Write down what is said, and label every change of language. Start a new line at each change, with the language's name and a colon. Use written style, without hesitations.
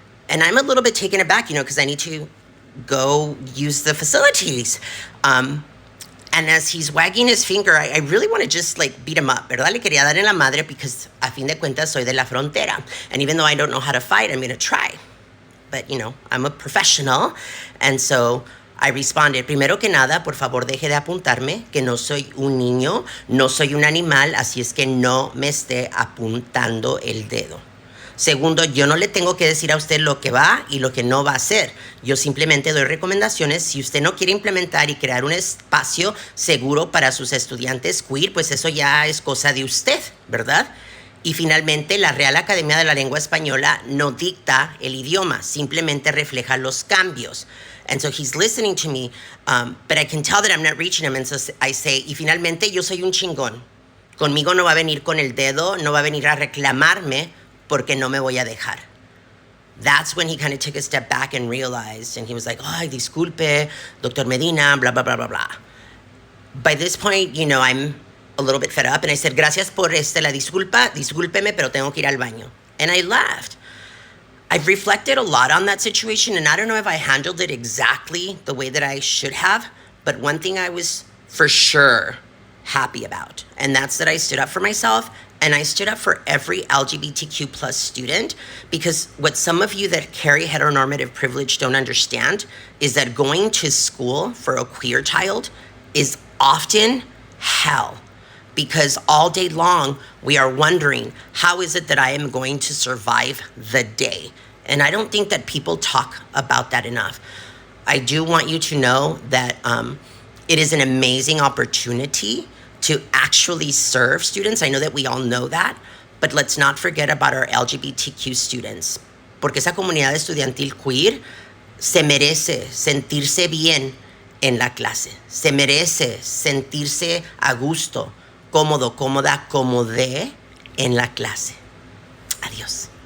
English: And I'm a little bit taken aback, because I need to go use the facilities. And as he's wagging his finger, I really want to just beat him up,
Spanish: ¿verdad? Le quería dar en la madre because a fin de cuentas soy de la frontera.
English: And even though I don't know how to fight, I'm going to try. But, I'm a professional. And so I responded,
Spanish: primero que nada, por favor, deje de apuntarme, que no soy un niño, no soy un animal, así es que no me esté apuntando el dedo. Segundo, yo no le tengo que decir a usted lo que va y lo que no va a hacer. Yo simplemente doy recomendaciones. Si usted no quiere implementar y crear un espacio seguro para sus estudiantes queer, pues eso ya es cosa de usted, ¿verdad? Y finalmente, la Real Academia de la Lengua Española no dicta el idioma, simplemente refleja los cambios.
English: And so he's listening to me, but I can tell that I'm not reaching him. And so I say,
Spanish: y finalmente, yo soy un chingón. Conmigo no va a venir con el dedo, no va a venir a reclamarme porque no me voy a dejar.
English: That's when he kind of took a step back and realized, and he was like,
Spanish: ay, disculpe, Dr.
English: Medina, blah, blah, blah, blah, blah. By this point, I'm a little bit fed up, and I said,
Spanish: gracias por la disculpa, discúlpeme, pero tengo que ir al baño.
English: And I left. I've reflected a lot on that situation, and I don't know if I handled it exactly the way that I should have, but one thing I was for sure happy about, and that's that I stood up for myself, and I stood up for every LGBTQ plus student, because what some of you that carry heteronormative privilege don't understand is that going to school for a queer child is often hell. Because all day long, we are wondering, how is it that I am going to survive the day? And I don't think that people talk about that enough. I do want you to know that it is an amazing opportunity to actually serve students. I know that we all know that, but let's not forget about our LGBTQ students.
Spanish: Porque esa comunidad estudiantil queer se merece sentirse bien en la clase. Se merece sentirse a gusto, cómodo, cómoda, cómode en la clase. Adiós.